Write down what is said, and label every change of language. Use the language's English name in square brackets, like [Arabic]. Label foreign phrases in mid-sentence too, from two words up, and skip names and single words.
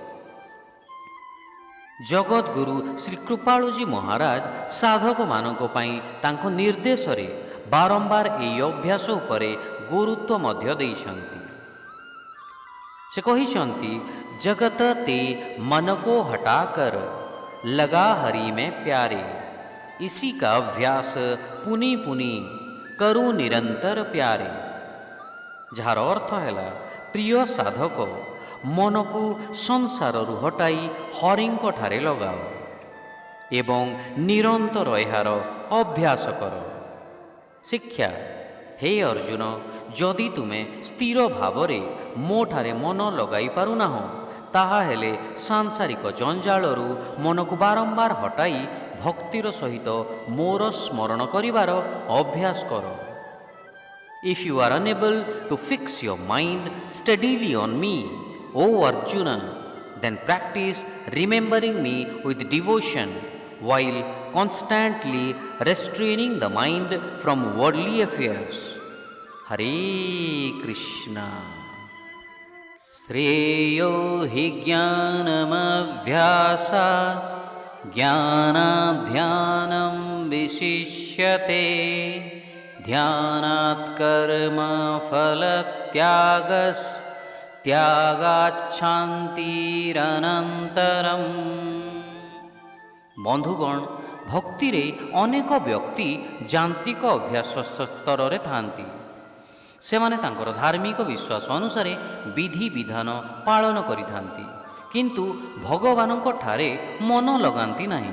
[Odia] ଜଗତଗୁରୁ ଶ୍ରୀ କୃପାଳୁଜୀ ମହାରାଜ ସାଧକମାନଙ୍କ ପାଇଁ ତାଙ୍କ ନିର୍ଦ୍ଦେଶରେ ବାରମ୍ବାର ଏହି ଅଭ୍ୟାସ ଉପରେ ଗୁରୁତ୍ୱ ମଧ୍ୟ ଦେଇଛନ୍ତି। ସେ କହିଛନ୍ତି, [Hindi] जगत ते मन को हटाकर लगा हरि में प्यारे, इसी का अभ्यास पुनि पुनि करू निरंतर प्यारे। [Odia] ଯାହାର ଅର୍ଥ ହେଲା, ପ୍ରିୟ ସାଧକ, ମନକୁ ସଂସାରରୁ ହଟାଇ ହରିଙ୍କଠାରେ ଲଗାଅ ଏବଂ ନିରନ୍ତର ଏହାର ଅଭ୍ୟାସ କର। ଶିକ୍ଷା, ହେ ଅର୍ଜୁନ, ଯଦି ତୁମେ ସ୍ଥିର ଭାବରେ ମୋ ଠାରେ ମନ ଲଗାଇ ପାରୁନାହଁ, ତାହାହେଲେ ସାଂସାରିକ ଜଞ୍ଜାଳରୁ ମନକୁ ବାରମ୍ବାର ହଟାଇ ଭକ୍ତିର ସହିତ ମୋର ସ୍ମରଣ କରିବାର ଅଭ୍ୟାସ କର। [English] If you are unable to fix your mind steadily on me, O Arjuna, then practice remembering me with devotion while constantly restraining the mind from worldly affairs. [Sanskrit] हरे कृष्ण। श्रेयो हि ज्ञानमभ्यासस् ज्ञानाध्यानं विशिष्यते ध्यानात् कर्म फलत्यागस् त्यागाच्छान्तिरनन्तरम्। [Odia] ବନ୍ଧୁଗଣ, ଭକ୍ତିରେ ଅନେକ ବ୍ୟକ୍ତି ଯାନ୍ତ୍ରିକ ଅଭ୍ୟାସ ସ୍ତରରେ ଥାନ୍ତି। ସେମାନେ ତାଙ୍କର ଧାର୍ମିକ ବିଶ୍ୱାସ ଅନୁସାରେ ବିଧିବିଧାନ ପାଳନ କରିଥାନ୍ତି, କିନ୍ତୁ ଭଗବାନଙ୍କ ଠାରେ ମନ ଲଗାନ୍ତି ନାହିଁ।